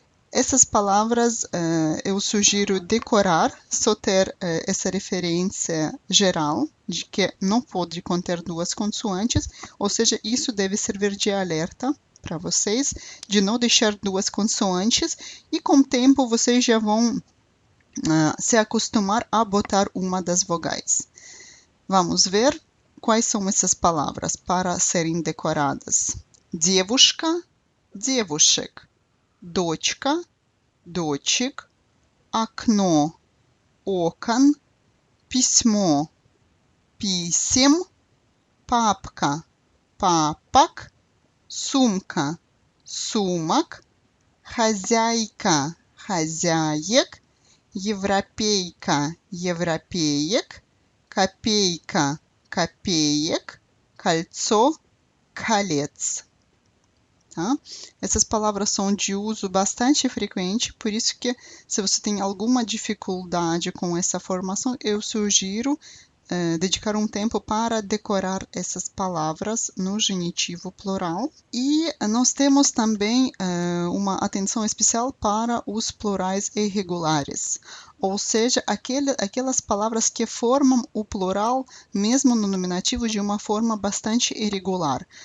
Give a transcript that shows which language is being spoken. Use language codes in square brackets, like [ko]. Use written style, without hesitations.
[pt] Essas palavras eu sugiro decorar, só ter essa referência geral de que não pode conter duas consoantes, ou seja, isso deve servir de alerta para vocês, de não deixar duas consoantes, e com o tempo vocês já vão se acostumar a botar uma das vogais. Vamos ver quais são essas palavras para serem decoradas. [ru] Девушка, девушек. Дочка, дочек, окно, окон, письмо, писем, папка, папок, сумка, сумок, хозяйка, хозяек, европейка, европеек, копейка, копеек, кольцо, колец. [pt] Tá? Essas palavras são de uso bastante frequente, por isso que se você tem alguma dificuldade com essa formação, eu sugiro dedicar um tempo para decorar essas palavras no genitivo plural. E nós temos também uma atenção especial para os plurais irregulares, ou seja, aquelas palavras que formam o plural mesmo no nominativo de uma forma bastante irregular.